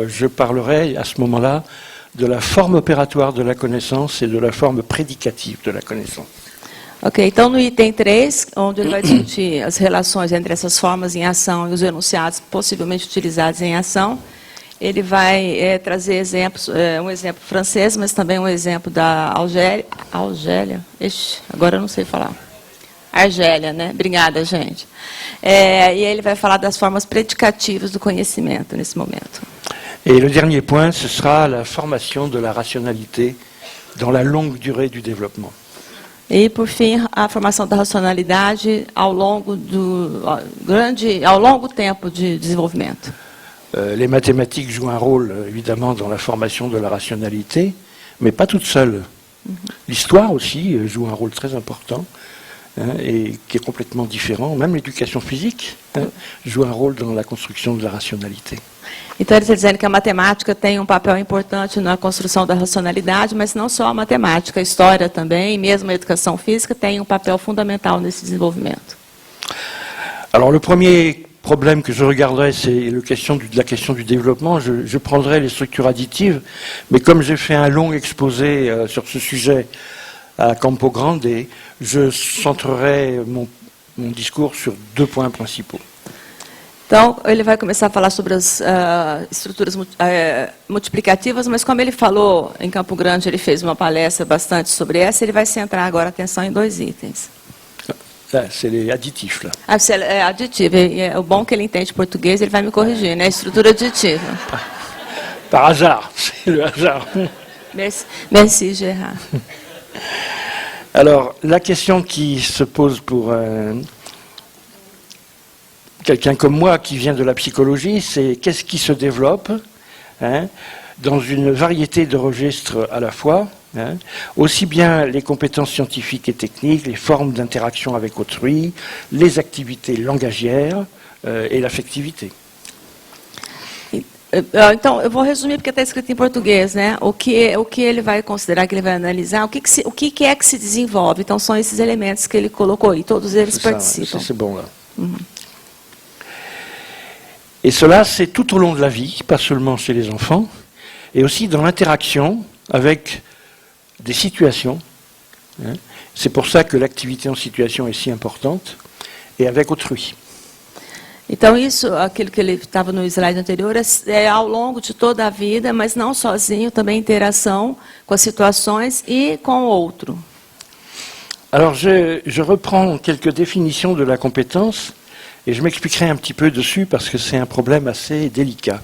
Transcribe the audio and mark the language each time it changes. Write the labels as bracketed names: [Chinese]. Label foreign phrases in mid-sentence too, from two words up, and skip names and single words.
[French] Je parlerai à ce moment-là de la forme opératoire de la connaissance et de la forme prédicative de la connaissance. [Portuguese] Ok, então no item 3, onde ele vai discutir as relações entre essas formas em ação e os enunciados possivelmente utilizados em ação, ele vai trazer exemplos, um exemplo francês, mas também um exemplo da Argélia, agora eu não sei falar. Argélia, né? Obrigada, gente. E ele vai falar das formas predicativas do conhecimento nesse momento. [French] Et le dernier point, ce sera la formation de la rationalité dans la longue durée du développement. [Portuguese] E, por fim, a formação da racionalidade ao longo tempo de desenvolvimento. [French] Les mathématiques jouent un rôle, évidemment, dans la formation de la rationalité, mais pas toutes seules. L'histoire aussi joue un rôle très important, et qui est complètement différent. Même l'éducation physique joue un rôle dans la construction de la rationalité. [Portuguese] Então, ele está dizendo que a matemática tem um papel importante na construção da racionalidade, mas não só a matemática, a história também, mesmo a educação física, tem um papel fundamental nesse desenvolvimento. [French] Alors, le premier problème que je regarderai, c'est la question du développement. Je prendrai les structures additives, mais comme j'ai fait un long exposé sur ce sujet à Campo Grande, je centrerai mon discours sur 2 points principaux. [Portuguese] Então, ele vai começar a falar sobre as estruturas multiplicativas, mas como ele falou em Campo Grande, ele fez uma palestra bastante sobre essa, ele vai centrar agora a atenção em 2 itens. [French] C'est les additifs, là. [Portuguese] É aditivo, e o bom que ele entende português, ele vai me corrigir, né? Estrutura aditiva. [French] Par hasard, c'est le hasard. Merci Gérard. Alors, la question qui se pose pour quelqu'un comme moi qui vient de la psychologie, c'est qu'est-ce qui se développe dans une variété de registres à la fois, aussi bien les compétences scientifiques et techniques, les formes d'interaction avec autrui, les activités langagières et l'affectivité. [Portuguese] Então, eu vou resumir porque está escrito em português, né? O que ele vai considerar, que ele vai analisar, o que é que se desenvolve. Então, são esses elementos que ele colocou aí, todos eles participam. [French] C'est bon, là. Et cela, c'est tout au long de la vie, pas seulement chez les enfants, et aussi dans l'interaction avec des situations. C'est pour ça que l'activité en situation est si importante, et avec autrui. [Portuguese] Então, isso, aquilo que ele estava no slide anterior, é ao longo de toda a vida, mas não sozinho, também interação com as situações e com o outro. [French] Alors, je reprends quelques définitions de la compétence, et je m'expliquerai un petit peu dessus, parce que c'est un problème assez délicat.